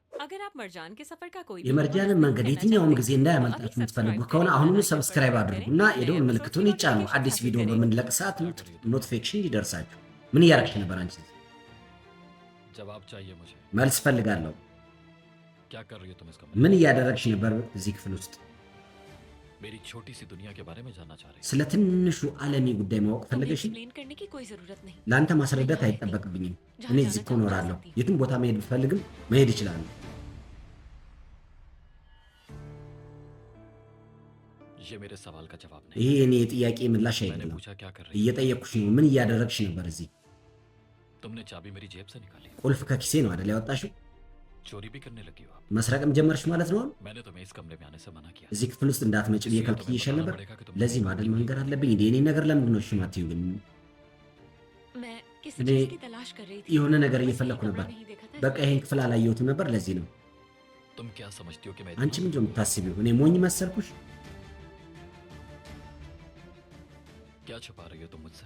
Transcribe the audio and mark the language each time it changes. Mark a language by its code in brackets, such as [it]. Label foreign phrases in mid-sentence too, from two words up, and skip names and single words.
[hi] अगर आप मरजान के सफर का कोई भी [am] የመርጃንን መንገድ የትኛውም ጊዜ እንዳያመልጣችሁ የምትፈልጉ ከሆነ አሁኑኑ ሰብስክራይብ አድርጉና የደወል ምልክቱን ይጫኑ። አዲስ ቪዲዮ በምንለቅ ሰዓት ኖቲፊኬሽን ይደርሳችሁ። ምን እያደረግሽ ነበር አንቺ? [hi] जवाब चाहिए मुझे [am] መልስ ፈልጋለሁ። [hi] क्या कर रही हो तुम इसका [am] ምን እያደረግሽ ነበር እዚህ ክፍል ውስጥ? [hi] मेरी छोटी सी दुनिया के बारे में जानना चाह रही [am] ስለ ትንሹ ዓለሚ ጉዳይ ማወቅ ፈለገሽ? [hi] एक्सप्लेन करने की कोई जरूरत नहीं [am] ለአንተ ማስረዳት አይጠበቅብኝም። እኔ እዚህ እኮ እኖራለሁ። የትም ቦታ መሄድ ብፈልግም መሄድ እችላለሁ። [hi] ये मेरे सवाल का जवाब नहीं [am] ይሄ እኔ የጥያቄ ምላሽ [hi] मैंने [am] አይደለም። [hi] पूछा क्या कर रही [am] እየጠየቅኩሽ ነው። ምን እያደረግሽ ነበር እዚህ? [hi] तुमने चाबी मेरी जेब से निकाली [am] ቁልፍ ከኪሴ ነው አይደል ያወጣሽው? [hi] चोरी भी करने लगी हो आप [am] መስረቅም ጀመርሽ ማለት ነው? [hi] मैंने तुम्हें इस कमरे में आने से मना किया [am] እዚህ ክፍል ውስጥ እንዳትመጪ ብዬ ከልክዬሽ ነበር። ለዚህ ነው አይደል መንገር አለብኝ እንዴ? እኔ ነገር ለምንድን ነው ሽማትዩ? ግን [hi] मैं किसी [am] እኔ [hi] चीज की तलाश कर रही थी [am] የሆነ ነገር እየፈለኩ ነበር። በቃ ይሄን ክፍል አላየሁትም ነበር። ለዚህ ነው። [hi] तुम क्या समझती हो कि मैं [am] አንቺ ምንድን ነው የምታስቢው? እኔ ሞኝ መሰልኩሽ? [hi] क्या छुपा रही हो तुम मुझसे